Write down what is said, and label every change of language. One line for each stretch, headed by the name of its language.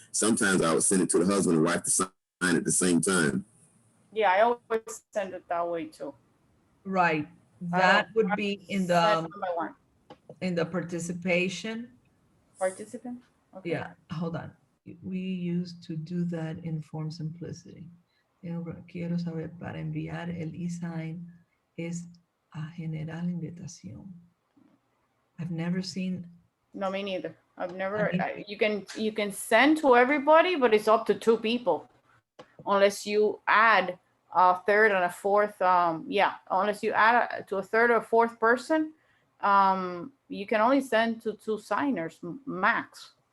English: Sometimes I would send it to the husband and wife to sign at the same time. Yeah, I always send it that way too. Right. That would be in the participation. Participant? Okay. Yeah, hold on. We used to do that in form simplicity.
Spanish: Quiero saber, para enviar el e-sign es a generar invitación.
English: I've never seen. No, me neither. I've never, you can send to everybody, but it's up to 2 people. Unless you add a third and a fourth, unless you add to a third or fourth person, you can only send to 2 signers max.